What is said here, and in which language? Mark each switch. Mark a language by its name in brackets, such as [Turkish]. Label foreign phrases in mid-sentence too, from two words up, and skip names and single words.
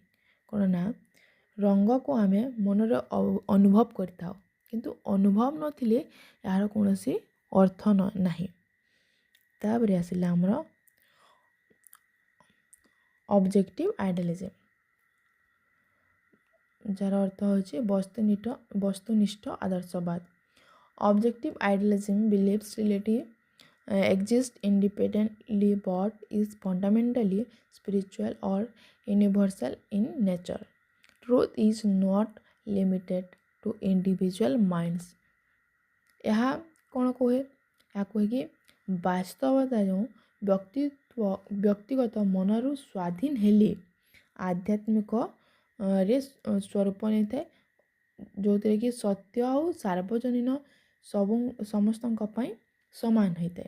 [Odia] କ'ଣ ନା ରଙ୍ଗକୁ ଆମେ ମନରେ ଅନୁଭବ କରିଥାଉ କିନ୍ତୁ ଅନୁଭବ ନଥିଲେ ଏହାର କୌଣସି ଅର୍ଥ ନାହିଁ। ତାପରେ ଆସିଲା ଆମର [English] objective idealism [Odia] ଯାହାର ଅର୍ଥ ହେଉଛି ବସ୍ତୁନିଷ୍ଠ ଆଦର୍ଶବାଦ। [English] objective idealism believes reality exist independently but is fundamentally spiritual or universal in nature. Truth is not limited to individual minds. [Odia] ଏହା କ'ଣ କୁହେ? ଏହା କୁହେ କି ବାସ୍ତବତା ଯେଉଁ ବ୍ୟକ୍ତିଗତ ମନରୁ ସ୍ୱାଧୀନ ହେଲେ ଆଧ୍ୟାତ୍ମିକରେ ସ୍ୱରୂପ ନେଇଥାଏ ଯେଉଁଥିରେ କି ସତ୍ୟ ଆଉ ସାର୍ବଜନୀନ ସମସ୍ତଙ୍କ ପାଇଁ ସମାନ ହୋଇଥାଏ।